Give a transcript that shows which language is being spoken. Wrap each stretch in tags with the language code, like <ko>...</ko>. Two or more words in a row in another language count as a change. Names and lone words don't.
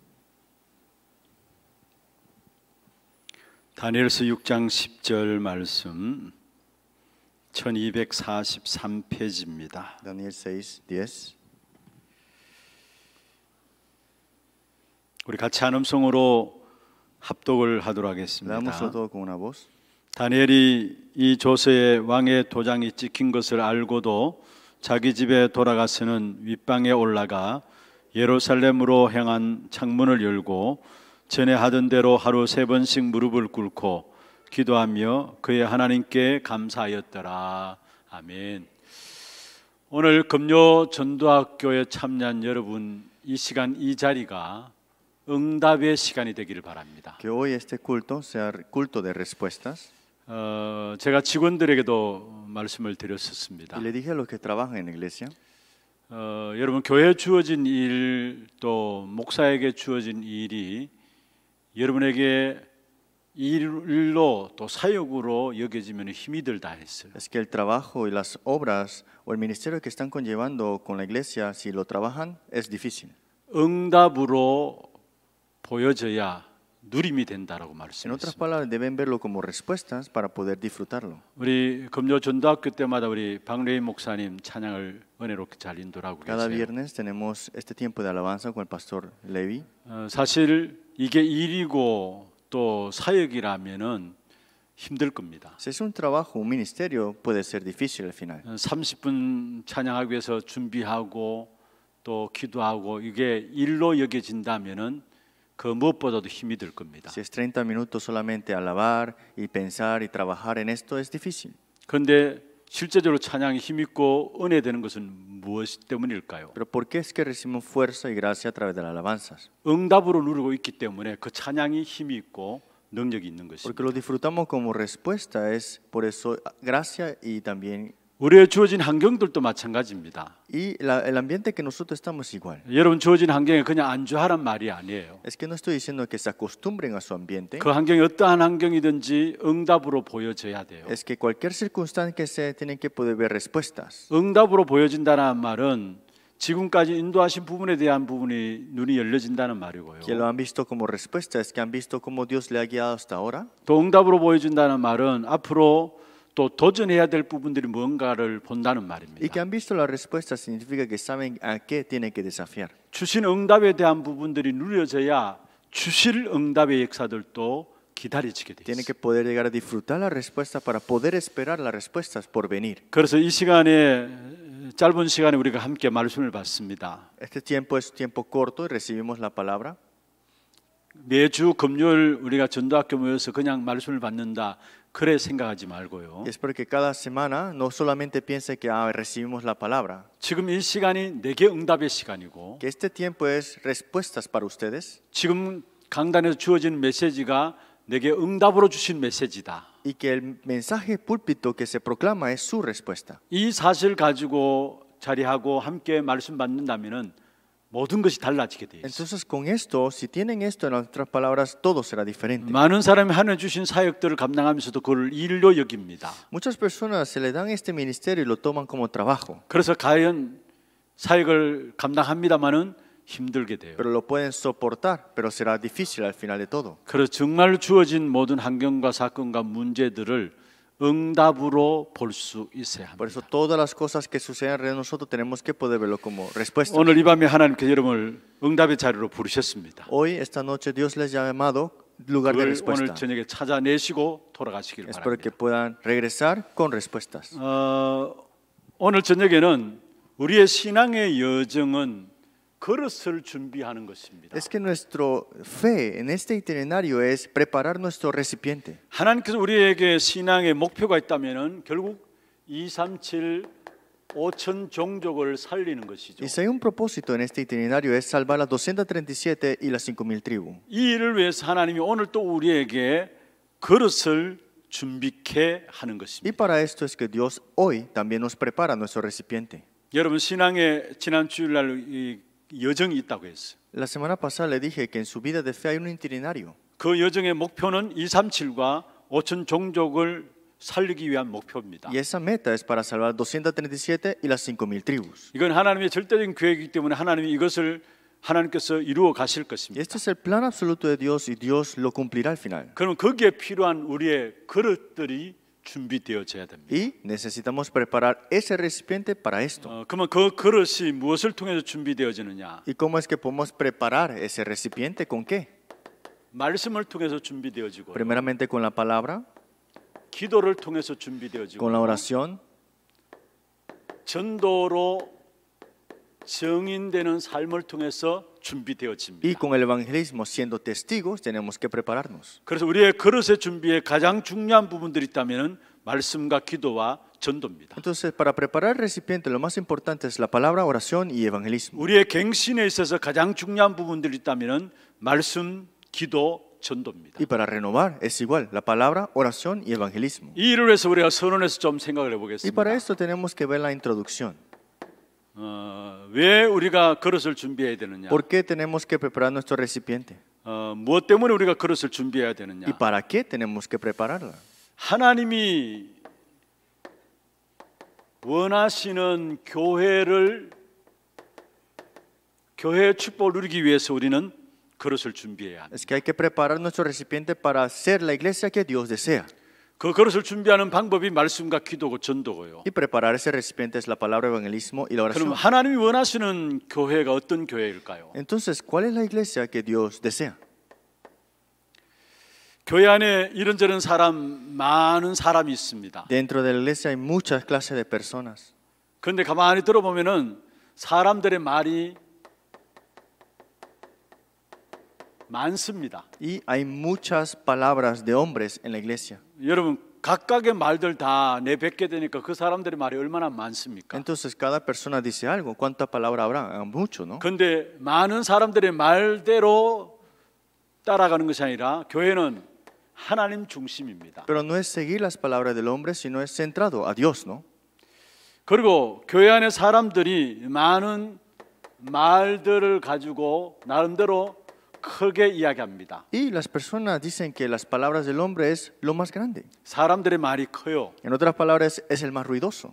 <ko>다니엘서 6장 10절 말씀 1243페이지입니다. Daniel 6:10. 우리 같이 한 음성으로 합독을 하도록 하겠습니다.</ko> <es>Leámoslo todo con una voz.</es> <ko>다니엘이 이 조서에 왕의 도장이 찍힌 것을 알고도 자기 집에 돌아가서는 윗방에 올라가 예루살렘으로 향한 창문을 열고 전에 하던 대로 하루 3번씩 무릎을 꿇고 기도하며 그의 하나님께 감사하였더라. 아멘. 오늘 금요 전도학교에 참여한 여러분, 이 시간 이 자리가 응답의 시간이 되기를 바랍니다.</ko> <es>Que hoy este culto sea culto de respuestas.</es> <ko>제가 직원들에게도 말씀을 드렸었습니다.</ko> <es>Y le dije a los que trabajan en la iglesia,</es> <ko>여러분, 교회에 주어진 일, 또 목사에게 주어진 일이 여러분에게 일로 또 사역으로 여겨지면 힘이 들다 했어요.</ko> <es>es que el trabajo y las obras o el ministerio que están conllevando con la iglesia, si lo trabajan, es difícil.</es> <ko>응답으로 보여져야 누림이 된다라고</ko> <es>En otras</es> <ko>말씀했습니다.</ko> <es>palabras, deben verlo como respuestas para poder disfrutarlo.</es> <ko>우리 금요 전도학교 때마다 우리 박래희 목사님 찬양을 은혜롭게 잘 인도하고</ko> <es>Cada</es> <ko>계세요.</ko> <es>viernes tenemos este tiempo de alabanza con el pastor Levi.</es> <ko>사실 이게 일이고 또 사역이라면은 힘들 겁니다.</ko> <es>Si es un trabajo, un ministerio, puede ser difícil al final.</es> <ko>30분 찬양하기 위해서 준비하고 또 기도하고 이게 일로 여겨진다면은 그 무엇보다도 힘이 들 겁니다.</ko> <es>Si es 30 minutos solamente alabar y pensar y trabajar en esto, es difícil.</es> <ko>그런데 실제적으로 찬양이 힘있고 은혜되는 것은 무엇 때문일까요?</ko> <es>Pero ¿por qué es que recibimos fuerza y gracia a través de las alabanzas?</es> <ko>응답으로 누리고 있기 때문에 그 찬양이 힘이 있고 능력이 있는</ko> <es>Porque</es> <ko>것입니다.</ko> <es>lo disfrutamos como respuesta, es por eso gracia y también</es> <ko>우리의 주어진 환경들도 마찬가지입니다.</ko> <es>y el ambiente que nosotros estamos igual.</es> <ko>여러분 주어진 환경에 그냥 안주하란 말이 아니에요.</ko> <es>Es que no estoy diciendo que se acostumbren a su ambiente.</es> <ko>그 환경이 어떠한 환경이든지 응답으로 보여져야 돼요.</ko> <es>Es que cualquier circunstancia que sea tienen que poder ver respuestas.</es> <ko>응답으로 보여진다는 말은 지금까지 인도하신 부분에 대한 부분이 눈이 열려진다는 말이고요.</ko> <es>Que lo han visto como respuesta, es que han visto cómo Dios le ha guiado hasta ahora.</es> <ko>또 응답으로 보여준다는 말은 앞으로 또 도전해야 될 부분들이 뭔가를 본다는</ko> <es>Y</es> <ko>말입니다.</ko> <es>que han visto la respuesta significa que saben a qué tienen que desafiar.</es> <ko>주신 응답에 대한 부분들이 누려져야 주실 응답의 역사들도 기다려지게 돼</ko> <es>Tienen</es> <ko>있어요.</ko> <es>que poder llegar a disfrutar la respuesta para poder esperar las respuestas por venir.</es> <ko>그래서 이 시간에 짧은 시간에 우리가 함께 말씀을 받습니다.</ko> <es>Este tiempo es tiempo corto y recibimos la palabra.</es> <ko>매주 금요일 우리가 전도학교 모여서 그냥 말씀을 받는다 그래 생각하지 말고요.</ko> <es>Y espero que cada semana no solamente piense que recibimos la palabra,</es> <ko>지금 이 시간이 내게 응답의 시간이고</ko> <es>que este tiempo es respuestas para ustedes</es> <ko>지금 강단에서 주어진 메시지가 내게 응답으로 주신 메시지다.</ko> <es>y que el mensaje púlpito que se proclama es su respuesta.</es> <ko>이 사실 가지고 자리하고 함께 말씀 받는다면은 모든 것이 달라지게 돼 있어요.</ko> <es>Entonces con esto, si tienen esto en otras palabras, todo será diferente.</es> <ko>많은 사람이 하나님 주신 사역들을 감당하면서도 그걸 일로 여깁니다.</ko> <es>Muchas personas se le dan este ministerio y lo toman como trabajo,</es> <ko>그래서 과연 사역을 감당합니다마는 힘들게 돼요.</ko> <es>pero lo pueden soportar, pero será difícil al final de todo.</es> <ko>그래서 정말 주어진 모든 환경과 사건과 문제들을 응답으로 볼 수 있어야</ko> <es>Por</es> <ko>합니다.</ko> <es>eso todas las cosas que suceden alrededor de nosotros tenemos que poder verlo como respuesta.</es> <ko>오늘 이 밤에 하나님께서 여러분을 응답의 자리로 부르셨습니다.</ko> <es>Hoy, esta noche, Dios les ha llamado lugar de</es> <ko>그걸</ko> <es>respuesta.</es> <ko>오늘 저녁에 찾아내시고 돌아가시길</ko> <es>Espero que</es> <ko>바랍니다.</ko> <es>puedan regresar con respuestas.</es> <ko>오늘 저녁에는 우리의 신앙의 여정은 그릇을 준비하는 것입니다.</ko> <es>Es que nuestra fe en este itinerario es preparar nuestro recipiente.</es> <ko>하나님께서 우리에게 신앙의 목표가 있다면은 결국 237 5천 종족을 살리는 것이죠.</ko> <es>Y si hay un propósito en este itinerario es salvar las 237 y las 5,000 tribus.</es> <ko>이 일을 위해서 하나님이 오늘 또 우리에게 그릇을 준비케 하는</ko> <es>Y</es> <ko>것입니다.</ko> <es>para esto es que Dios hoy también nos prepara nuestro recipiente.</es> <ko>여러분 신앙의 지난 주일날 이 여정이 있다고 했어요.</ko> <es>La semana pasada le dije que en su vida de fe hay un itinerario.</es> <ko>그 여정의 목표는 237과 5천 종족을 살리기 위한 목표입니다.</ko> <es>Y esa meta es para salvar 237 y las 5,000 tribus.</es> <ko>이건 하나님의 절대적인 계획이기 때문에 하나님이 이것을 하나님께서 이루어 가실</ko> <es>Y</es> <ko>것입니다.</ko> <es>este es el plan absoluto de Dios y Dios lo cumplirá al final.</es> <ko>그럼 거기에 필요한 우리의 그릇들이 준비되어져야 됩니다.</ko> <es>Y necesitamos preparar ese recipiente para esto.</es> <ko>그러면 그 그릇이 무엇을 통해서 준비되어지느냐?</ko> <es>¿Y cómo es que podemos preparar ese recipiente? ¿Con qué?</es> <ko>말씀을 통해서 준비되어지고,</ko> <es>Primeramente con la palabra,</es> <ko>기도를 통해서 준비되어지고,</ko> <es>con la oración</es> <ko>전도로 증인되는 삶을 통해서</ko> <es>y</es> <ko>준비되어집니다.</ko> <es>con el evangelismo. Siendo testigos, tenemos que prepararnos.</es> <ko>그래서 우리의 그릇의 준비에 가장 중요한 부분들이 있다면 말씀과 기도와 전도입니다.</ko> <es>Entonces, para preparar el recipiente, lo más importante es la palabra, oración y evangelismo.</es> <ko>우리의 갱신에 있어서 가장 중요한 부분들이 있다면 말씀, 기도, 전도입니다.</ko> <es>Y para renovar es igual, la palabra, oración y evangelismo.</es> <ko>이 일을 위해서 우리가 선언해서 좀 생각을</ko> <es>Y para</es> <ko>해보겠습니다.</ko> <es>esto tenemos que ver la introducción.</es> <ko>왜 우리가 그릇을 준비해야 되느냐?</ko> <es>¿Por qué tenemos que preparar nuestro recipiente?</es> <ko>무엇 때문에 우리가 그릇을 준비해야 되느냐?</ko> <es>¿Y para qué tenemos que prepararla?</es> <ko>하나님이 원하시는 교회의 축복을 누리기 위해서 우리는 그릇을 준비해야 합니다.</ko> <es>Es que hay que preparar nuestro recipiente para ser la iglesia que Dios desea.</es> <ko>그 그릇을 준비하는 방법이 말씀과 기도고 전도고요.</ko> <es>Y preparar ese recipiente es la palabra, evangelismo y la</es> <ko>그럼</ko> <es>oración.</es> <ko>하나님이 원하시는 교회가 어떤 교회일까요?</ko> <es>Entonces, ¿cuál es la iglesia que Dios desea?</es> <ko>교회 안에 이런저런 많은 사람이 있습니다.</ko> <es>Dentro de la iglesia hay muchas clases de personas.</es> <ko>그런데 가만히 들어보면은 사람들의 말이 많습니다.</ko> <es>Y hay muchas palabras de hombres en la iglesia.</es> <ko>여러분 각각의 말들 다 내뱉게 되니까 그 사람들의 말이 얼마나 많습니까?</ko> <es>Entonces, cada persona dice algo. ¿Cuántas palabras habrá? Mucho, ¿no?</es> <ko>그런데 많은 사람들의 말대로 따라가는 것이 아니라 교회는 하나님 중심입니다.</ko> <es>Pero no es seguir las palabras del hombre, sino es centrado a Dios, ¿no?</es> <ko>그리고 교회 안에 사람들이 많은 말들을 가지고 나름대로 크게 이야기합니다.</ko> <es>Y las personas dicen que las palabras del hombre es lo más grande.</es> <ko>사람들의 말이 커요.</ko> <es>En otras palabras, es el más ruidoso.</es>